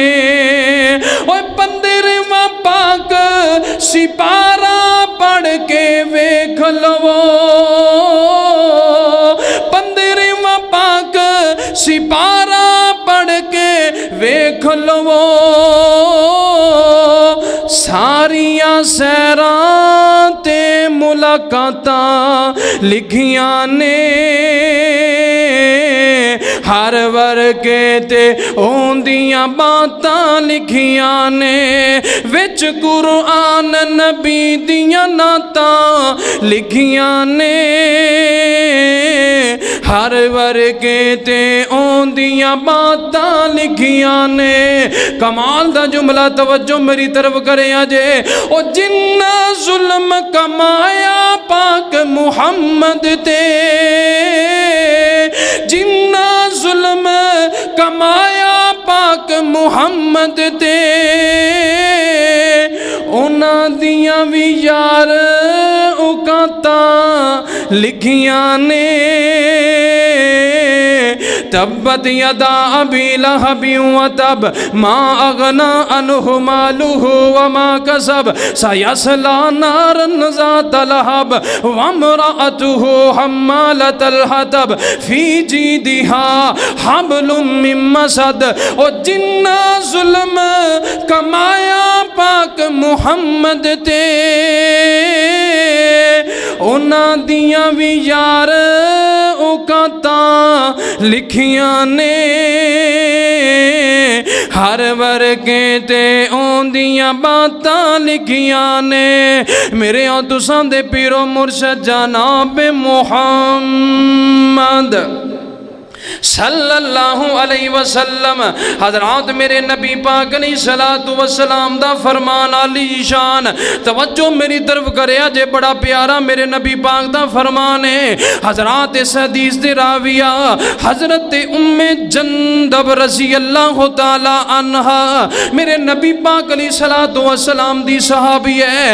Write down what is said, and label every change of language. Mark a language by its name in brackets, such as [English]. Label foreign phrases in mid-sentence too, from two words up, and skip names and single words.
[Punjabi] اوہ 15واں پاک سپارہ پڑھ کے ویکھ لو، 15واں پاک سپارہ پڑھ کے ویکھ لو، ساریاں سیراں تے ملاقاتاں لکھیاں نے، ہر ورکے تے ہوندیاں باتاں لکھیاں نے، وچ قرآن نبی دیاں نعتاں لکھیاں نے، ہر ورکے تے ہوندیاں باتاں لکھیاں نے۔ کمال دا جملہ توجہ میری طرف کرے آجے، او جنہ ظلم کمایا پاک محمد تے، جنہ ظلم کمایا پاک محمد تے، انہاں دیاں بھی یار اوقاتاں لکھیاں نے، [Arabic] تبت یدا ابی لہب وتب ما اغنى عنہ مالہ وما کسب سیصلی نارا ذات لہب وامرأتہ حمالۃ الحطب فی جیدها حبل من مسد۔ [Punjabi] او جنہ ظلم کمایا پاک محمد تے، ਉਹਨਾਂ ਦੀਆਂ ਵੀ ਯਾਰ ਔਕਾਤਾਂ ਲਿਖੀਆਂ ਨੇ, ਹਰ ਵਰਗੇ ਤੇ ਆਉਂਦੀਆਂ ਬਾਤਾਂ ਲਿਖੀਆਂ ਨੇ। ਮੇਰੇ ਆ ਤੁਸਾਂ ਦੇ ਪੀਰੋ ਮੁਰਸ਼ਦ ਜਨਾਬ ਮੁਹੰਮਦ [Arabic] صلى الله عليه وسلم [Punjabi] ਹਜ਼ਰਾਤ ਮੇਰੇ ਨਬੀ ਪਾਕ ਨੇ [Arabic] الصلاة والسلام [Punjabi] ਦਾ ਫ਼ਰਮਾਨ ਆਲੀ ਸ਼ਾਨ ਤਵੱਜੋ ਮੇਰੀ ਤਰਫ਼ ਕਰਿਆ ਜੇ, ਬੜਾ ਪਿਆਰਾ ਮੇਰੇ ਨਬੀ ਪਾਕ ਦਾ ਫ਼ਰਮਾਨ ਹੈ। ਹਜ਼ਰਾਤ ਇਸ ਹਦੀਸ ਦੇ ਰਾਵੀਆ ਹਜ਼ਰਤ ਉੱਮੇ ਜੰਦਬ [Arabic] رضي الله تعالى عنها [Punjabi] ਮੇਰੇ ਨਬੀ ਪਾਕ [Arabic] عليه الصلاة والسلام [Punjabi] ਦੀ ਸਹਾਬੀ ਹੈ।